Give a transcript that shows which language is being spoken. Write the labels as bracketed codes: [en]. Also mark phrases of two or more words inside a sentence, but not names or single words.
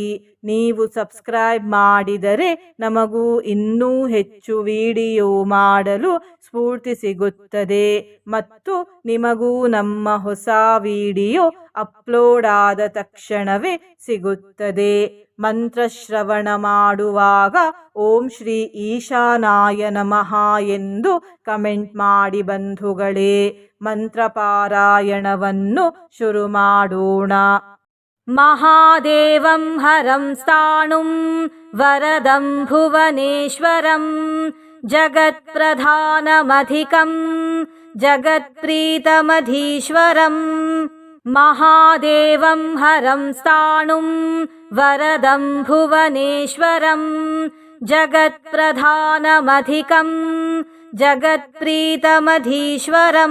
[kn] ನೀವು ಸಬ್ಸ್ಕ್ರೈಬ್ ಮಾಡಿದರೆ ನಮಗೂ ಇನ್ನೂ ಹೆಚ್ಚು ವಿಡಿಯೋ ಮಾಡಲು ಸ್ಫೂರ್ತಿ ಸಿಗುತ್ತದೆ ಮತ್ತು ನಿಮಗೂ ನಮ್ಮ ಹೊಸ ವಿಡಿಯೋ ಅಪ್ಲೋಡ್ ಆದ ತಕ್ಷಣವೇ ಸಿಗುತ್ತದೆ. ಮಂತ್ರಶ್ರವಣ ಮಾಡುವಾಗ [sa] ಓಂ ಶ್ರೀ ಈಶಾನಾಯ ನಮಃ [kn] ಎಂದು ಕಮೆಂಟ್ ಮಾಡಿ ಬಂಧುಗಳೇ. ಮಂತ್ರಪಾರಾಯಣವನ್ನು ಶುರು ಮಾಡೋಣ. [sa] ಮಹಾದೇವಂ ಹರಂ ಸ್ಥಾಣುಂ ವರದಂ ಭುವನೇಶ್ವರಂ ಜಗತ್ಪ್ರಧಾನಮಧಿಕಂ ಜಗತ್ಪ್ರೀತಮಧೀಶ್ವರಂ. ಮಹಾದೇವಂ ಹರಂ ಸ್ಥಾಣುಂ ವರದಂ ಭುವನೇಶ್ವರಂ ಜಗತ್ಪ್ರಧಾನಮಧಿಕಂ ಜಗತ್ಪ್ರೀತಮಧೀಶ್ವರಂ.